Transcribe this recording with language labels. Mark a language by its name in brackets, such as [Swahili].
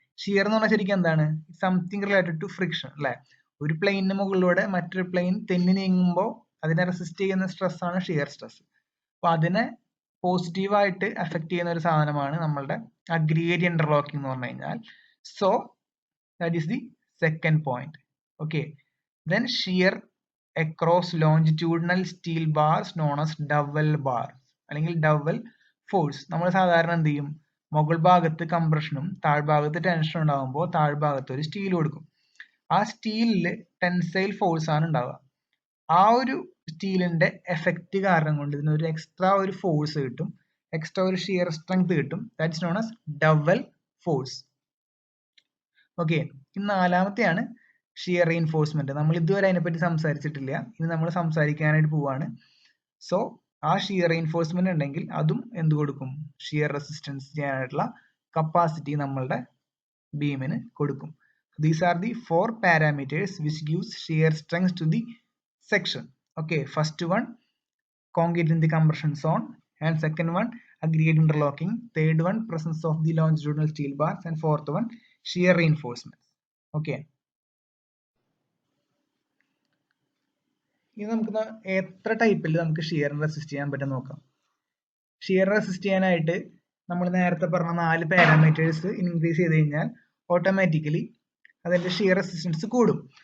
[Malayalam] Shear എന്ന് പറഞ്ഞാൽ ശരിക്കും എന്താണ്, [English] something related to friction [Malayalam] അല്ലെ. ഒരു പ്ലെയിനിന് മുകളിലൂടെ മറ്റൊരു പ്ലെയിൻ തെന്നി നീങ്ങുമ്പോൾ അതിനെ റെസിസ്റ്റ് ചെയ്യുന്ന സ്ട്രെസ് ആണ് ഷിയർ സ്ട്രെസ്. അപ്പൊ അതിനെ പോസിറ്റീവായിട്ട് അഫക്ട് ചെയ്യുന്ന ഒരു സാധനമാണ് നമ്മളുടെ അഗ്രിഗേറ്റ് ഇന്റർലോക്കിംഗ് എന്ന് പറഞ്ഞു കഴിഞ്ഞാൽ. [English] So that is the second point. Okay, then shear across longitudinal steel bars known as dowel bars അല്ലെങ്കിൽ dowel force. [Malayalam] നമ്മൾ സാധാരണ എന്ത് ചെയ്യും, മുകൾ ഭാഗത്ത് കംപ്രഷനും താഴ്ഭാഗത്ത് ടെൻഷനും ഉണ്ടാകുമ്പോൾ താഴ്ഭാഗത്ത് ഒരു സ്റ്റീൽ കൊടുക്കും. ആ സ്റ്റീലില് ടെൻസൈൽ ഫോഴ്സ് ആണ് ഉണ്ടാവുക. ആ ഒരു സ്റ്റീലിന്റെ എഫക്റ്റ് കാരണം കൊണ്ട് ഇതിനൊരു എക്സ്ട്രാ ഒരു ഫോഴ്സ് കിട്ടും, എക്സ്ട്രാ ഒരു ഷിയർ സ്ട്രെങ്ത് കിട്ടും. [English] That's known as dowel force. Okay, [Malayalam] ഇനി നാലാമത്തെയാണ് [English] Shear reinforcement. [Malayalam] നമ്മൾ ഇതുവരെ അതിനെപ്പറ്റി സംസാരിച്ചിട്ടില്ല, ഇനി നമ്മൾ സംസാരിക്കാനായിട്ട് പോവാണ്. സോ ആ ഷിയർ റീഇൻഫോഴ്സ്മെന്റ് ഉണ്ടെങ്കിൽ അതും എന്ത് കൊടുക്കും, ഷിയർ റെസിസ്റ്റൻസ് ചെയ്യാനായിട്ടുള്ള കപ്പാസിറ്റി നമ്മളുടെ ബീമിന് കൊടുക്കും. [English] These are the 4 parameters which gives shear strength to the section. Okay, first one, concrete in the compression zone, and second one, aggregate interlocking, third one, presence of the longitudinal steel bars, and fourth one, shear reinforcement. [Malayalam] Okay, ഇനി നമുക്ക് എത്ര ടൈപ്പിൽ നമുക്ക് shear resist ചെയ്യാൻ പറ്റും നോക്കാം. Shear resist ചെയ്യാനായിട്ട് നമ്മൾ നേരത്തെ പറഞ്ഞ 4 പാരാമീറ്റേഴ്സ് ഇൻക്രീസ് ചെയ്ത് കഴിഞ്ഞാൽ ഓട്ടോമാറ്റിക്കലി അതിന്റെ ഷിയർ റെസിസ്റ്റൻസ് കൂടും.